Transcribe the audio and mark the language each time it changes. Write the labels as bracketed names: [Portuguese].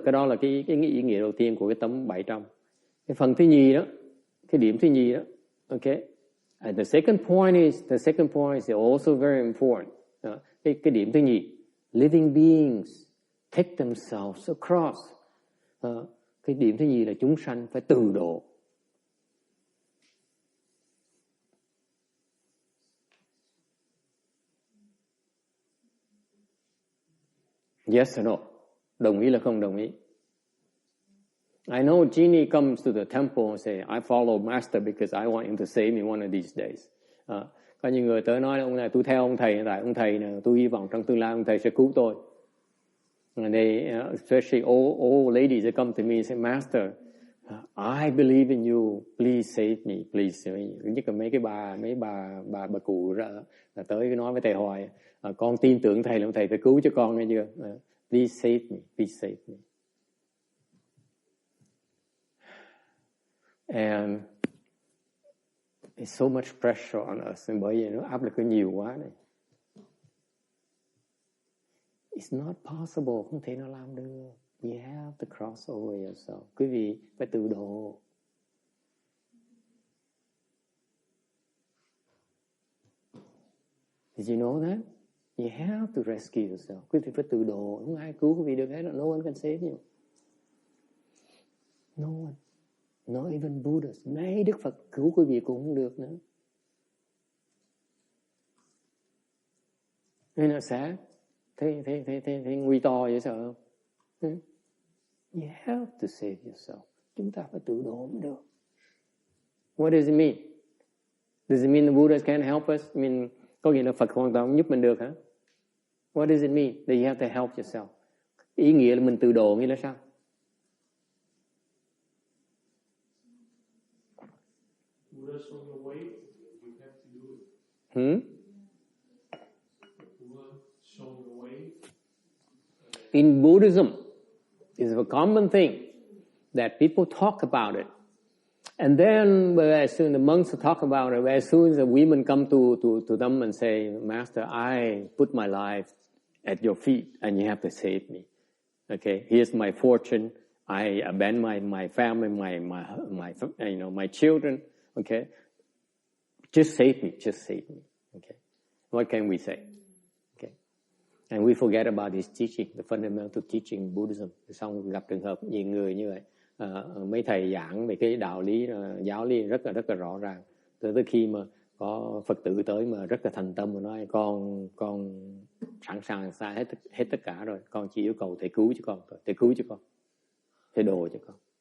[Vietnamese] Cái đó là cái ý nghĩa đầu tiên của cái tấm 700. Cái phần thứ nhì đó, cái điểm thứ nhì đó. [English] Okay? And the second point is also very important. [Vietnamese] Cái điểm thứ nhì, [English] living beings take themselves across. [Vietnamese] Cái điểm thứ nhì là chúng sanh phải từ độ. [English] Yes or no? [Vietnamese] Đồng ý là không đồng ý? [English] I know Genie comes to the temple and say, I follow Master because I want him to save me one of these days. [Vietnamese] Có những người tới nói, ông này tôi theo ông thầy, tại ông thầy này, tôi hy vọng trong tương lai ông thầy sẽ cứu tôi. [English] And they, especially old ladies, they come to me and say, Master, I believe in you, please save me, please. [Vietnamese] Nhất là mấy bà cụ là tới nói với thầy hoài, con tin tưởng thầy là ông thầy phải cứu cho con nghe chưa? [English] Please save me, please save me. And it's so much pressure on us, [Vietnamese] bởi vì nó áp lực có nhiều quá này. [English] It's not possible, [Vietnamese] không thể nào làm được. [English] You have to cross over yourself. [Vietnamese] Quý vị phải tự độ. [English] Did you know that? You have to rescue yourself. [Vietnamese] Quý vị phải tự độ. Không ai cứu quý vị được hết. [English] No one can save you. No one. Not even Buddhas. [Vietnamese] Ngay Đức Phật cứu quý vị cũng không được nữa. Nên là sao? Thấy nguy to vậy sao không? [English] You have to save yourself. [Vietnamese] Chúng ta phải tự độ mới được. [English] What does it mean? Does it mean the Buddhas can't help us? I mean, [Vietnamese] có nghĩa là Phật hoàn toàn không giúp mình được hả? [English] What does it mean that you have to help yourself? [Vietnamese] Ý nghĩa là mình tự độ nghĩa là sao? [English] Buddha showing the way, you have to do it. Buddha showing the way. In Buddhism, it's a common thing that people talk about it. And then as soon the monks talk about it, as soon as the women come to them and say, Master, I put my life at your feet and you have to save me. Okay, here's my fortune. I abandon my family, my children. Okay, just save me, just save me. Okay, what can we say? Okay, and we forget about his teaching, the fundamental teaching in Buddhism. [Vietnamese] Xong gặp trường hợp nhiều người như vậy, mấy thầy giảng về cái đạo lý, giáo lý rất là rõ ràng. Tới khi mà có Phật tử tới mà rất là thành tâm mà nói, con sẵn sàng xa hết tất cả rồi, con chỉ yêu cầu thầy cứu cho con, thầy cứu cho con, thầy độ cho con.